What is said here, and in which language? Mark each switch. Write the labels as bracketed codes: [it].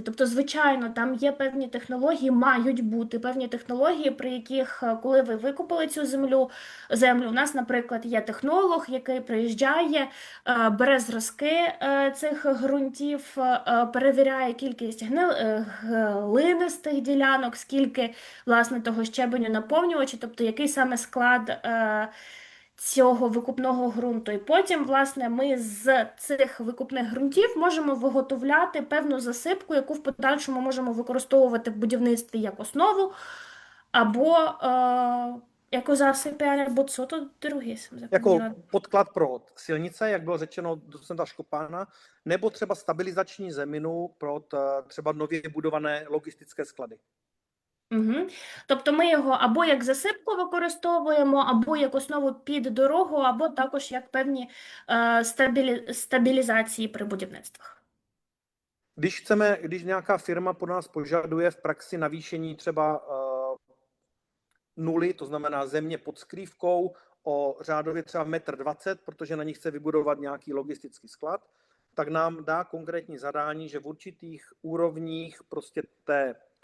[uk] Тобто, звичайно, там є певні технології, мають бути певні технології, при яких, коли ви викопали цю землю, у нас, наприклад, є технолог, який приїжджає, бере зразки цих ґрунтів, перевіряє кількість глинистих ділянок, скільки, власне, того щебеню наповнювача, тобто який саме склад цього викопного ґрунту. І потім, власне, ми з цих викопних ґрунтів можемо виготовляти певну засипку, яку в подальшому можемо використовувати в будівництві як основу, або [cs] jako zasypání, nebo co to druhý jsem zapomněla. Jako podklad pro silnice, jak bylo řečeno docenta Škopána, nebo třeba stabilizační zeminu pro třeba nově budované logistické sklady. Угу. [uk] Тобто ми його або як засипку використовуємо, або як основу під дорогу, або також як певні стабілізації при будівництвах. [cs] Když nějaká firma po nás požaduje v praxi navýšení třeba nuly, to znamená země pod skrývkou o řádově třeba 1,20 m, protože na ní chce vybudovat nějaký logistický sklad, tak nám dá konkrétní zadání, že v určitých úrovních prostě té